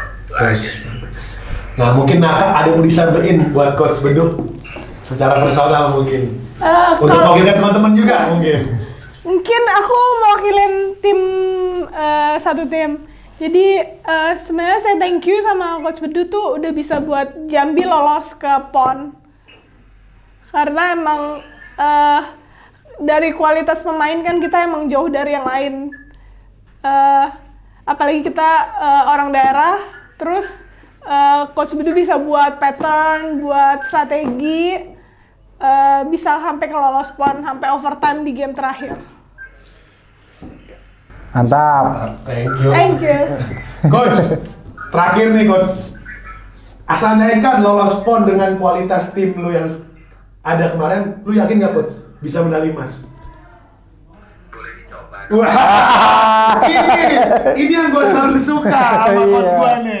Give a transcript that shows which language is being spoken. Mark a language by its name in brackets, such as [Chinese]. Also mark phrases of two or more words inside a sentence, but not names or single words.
[Indonesian] Itu aja sih. Nah mungkin Naka ada mau disampaikan buat Coach Bedu secara personal mungkin untuk mewakilkan teman-teman juga mungkin aku mewakilin tim satu tim. Jadi sebenarnya saya [English] thank you [Indonesian] sama Coach Bedu tuh udah bisa buat Jambi lolos ke PON. Karena emang dari kualitas pemain kan kita emang jauh dari yang lain. Apalagi kita orang daerah, terus Coach Bedu bisa buat pattern, buat strategi, bisa sampai ke lolos PON, sampai overtime di game terakhir. Mantap. [English] Thank you. Coach, [Indonesian] terakhir nih Coach. Asal-andaikan lolos PON dengan kualitas tim lu yang ada kemarin, lu yakin nggak Coach bisa medali emas? Boleh dicoba. Wah, ini yang gue selalu suka sama Coach gue nih.